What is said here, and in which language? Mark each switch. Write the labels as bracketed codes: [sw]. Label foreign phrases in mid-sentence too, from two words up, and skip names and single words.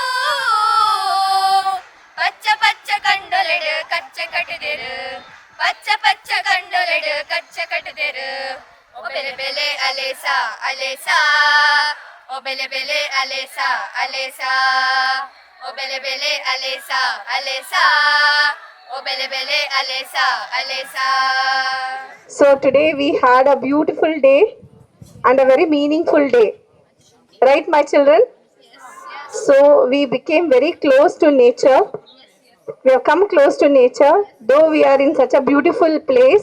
[tcy] ಪಚ್ಚ ಪಚ್ಚ ಕಂಡೊಲೆಡು ಕಚ್ಚ ಕಟ್ಟದೆರು ಪಚ್ಚ ಪಚ್ಚ ಕಂಡೊಲೆಡು ಕಚ್ಚ ಕಟ್ಟದೆರು ಓ ಬೆಲೆ ಬೆಲೆ ಅಲೆಸಾ ಅಲೆಸಾ ಓ ಬೆಲೆ ಬೆಲೆ ಅಲೆಸಾ ಅಲೆಸಾ ಓ ಬೆಲೆ ಬೆಲೆ ಅಲೆಸಾ ಅಲೆಸಾ ಓ ಬೆಲೆ ಬೆಲೆ ಅಲೆಸಾ ಅಲೆಸಾ. [en] So today we had a beautiful day and a very meaningful day, right my children? So we became very close to nature. We have come close to nature, though we are in such a beautiful place.